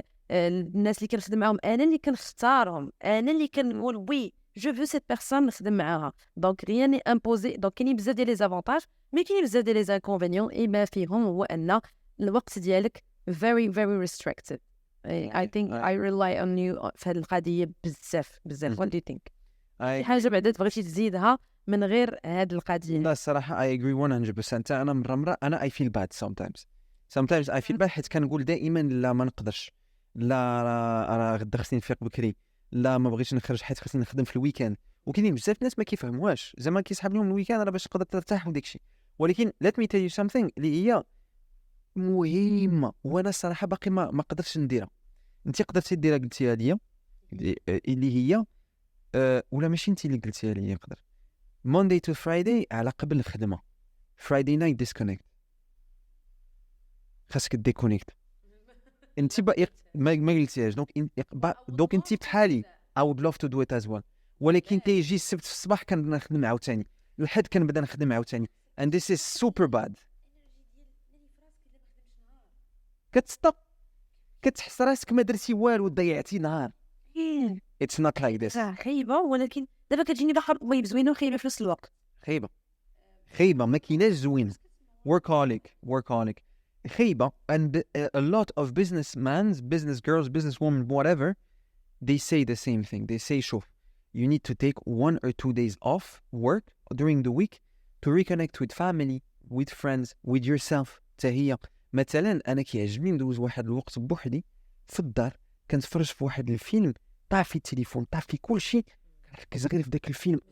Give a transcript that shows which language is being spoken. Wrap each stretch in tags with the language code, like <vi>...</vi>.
<ar>الناس اللي كنخدم معاهم انا اللي كنختارهم، انا اللي كنقول</ar> <fr>وي جو فو سيت بيرسون</fr> <ar>نخدم معاها، دونك</ar> <fr>ريان ني امبوزي.</fr> <ar>دونك كاينين بزاف ديال</ar> <fr>لي زافونتاج</fr> <ar>مي كاينين بزاف ديال</ar> <fr>لي زانكونفينيون،</fr> <ar>اي ما فيهم هو ان الوقت ديالك</ar> <en>very very restricted. I think I rely on you</en> <ar>في هذه القضيه بزاف.</ar> <en>What do you think؟</en> <ar>شي حاجه بعدا بغيتي تزيدها من غير هذه القضيه؟ لا الصراحه</ar> <en>I agree 100%.</en> <ar>انا مرة انا</ar> <en>I feel bad sometimes I feel bad</en> <ar>حيت كنقول دائما لا ما نقدرش، لا راه غدا خصني نفيق بكري، لا ما بغيتش نخرج حيت خصني نخدم في الويكاند. وكاينين بزاف الناس ما كيفهموهاش، زعما كيسحب لهم الويكاند راه باش تقدر ترتاح وداك الشيء. ولكن</ar> <en>let me tell you something</en> <ar>اللي هي مهمه وانا الصراحه باقي ما قدرتش نديرها. انت قدرتي ديرها قلتيها ليا اللي هي ولا ماشي انت اللي قلتيها ليا نقدر</ar> <en>Monday to Friday</en> <ar>على قبل الخدمه،</ar> <en>Friday night disconnect،</en> <ar>خاصك ديكونيكت. انت ما قلتيهاش دوك انت بحالي</ar> <en>I would love to do it as well.</en> <ar>ولكن كيجي السبت في الصباح كنخدم عاوتاني، الحد كنبدا نخدم عاوتاني</ar> <en>and this is super bad.</en> <ar>كتحس راسك ما درتي والو، ضيعتي نهار.</ar> <en>It's not like this.</en> <ar>خايبه، ولكن دابا كتجيني بحال ويب زوينه وخايبه في نفس الوقت. خايبه ما كايناش زوين. workaholic خايبه.</ar> <en>and a lot of business girls, business women, whatever, they say the same thing. They say</en> <ar>شوف</ar> <en>you need to take 1 or 2 days off work during the week to reconnect with family, with friends, with yourself.</en> <ar>تهي مثلا انا كيعجبني ندوز واحد الوقت بوحدي في الدار، كنتفرج في واحد الفيلم، طافي التليفون، طافي كل شيء، كنركز غير في داك الفيلم.</ar>